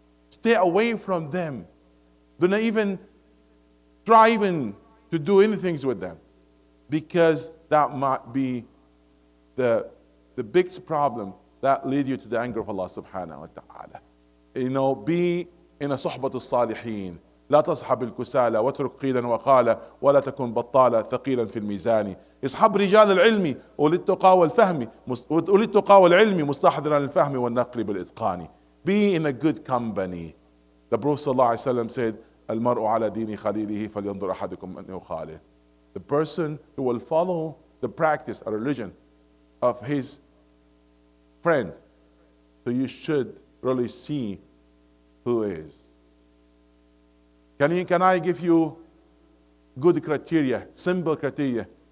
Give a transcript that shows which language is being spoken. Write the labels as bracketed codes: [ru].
[en] Stay away from them. Do not even try to do anything with them, because that might be the biggest problem that lead you to the anger of Allah subhanahu wa ta'ala. You know, be in a [ar] صحبة الصالحين. لا تصحب الكسالى واترك قيلا وقالا ولا تكن بطالا ثقيلا في الميزان. اصحب رجال العلم أولي التقى والفهم أولي التقى والعلم مستحضرا الفهم والنقل بالإتقان. [en] Be in a good company. The Prophet sallallahu alaihi wasallam said, [ar] المرء على دين خليله فلينظر أحدكم من يخالل. [en] The person who will follow the practice or religion of his friend, so you should really see who is. Can I give you good criteria, simple criteria?